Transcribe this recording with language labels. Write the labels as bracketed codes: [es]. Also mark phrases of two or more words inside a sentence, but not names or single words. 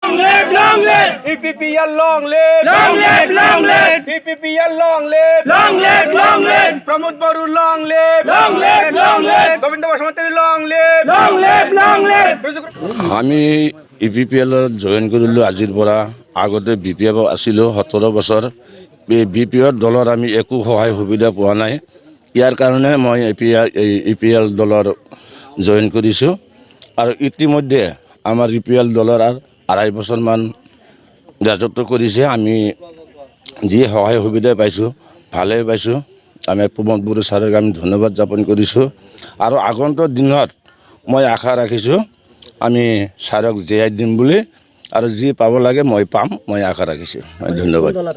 [en] live, long live. EPPL long live. Long live, long live. EPPL long live. Long live, long live. Pramod Baru long live. Long live, long live. Govinda Basmantari long live. Long live, long live. [as] আমি EPPL জয়েন কৰিলোঁ আজিৰ পৰা আগতে BPF আছিলোঁ 17 বছৰ BPF দলৰ আমি একো সহায় সুবিধা পোৱা নাই ইয়াৰ কাৰণে মই EPL দলৰ জয়েন কৰিছোঁ আৰু ইতিমধ্যে আমাৰ EPL দলৰ 2.5 বছৰমান ৰাজত্ব কৰিছে আমি যি সহায় সুবিধা পাইছোঁ ভালে পাইছোঁ আমি প্ৰমোদ বড়ো ছাৰক আমি ধন্যবাদ জ্ঞাপন কৰিছোঁ আৰু আগন্তুক দিনত মই আশা ৰাখিছোঁ আমি ছাৰক জীয়াই দিম বুলি আৰু যি পাব লাগে মই পাম মই আশা ৰাখিছোঁ ধন্যবাদ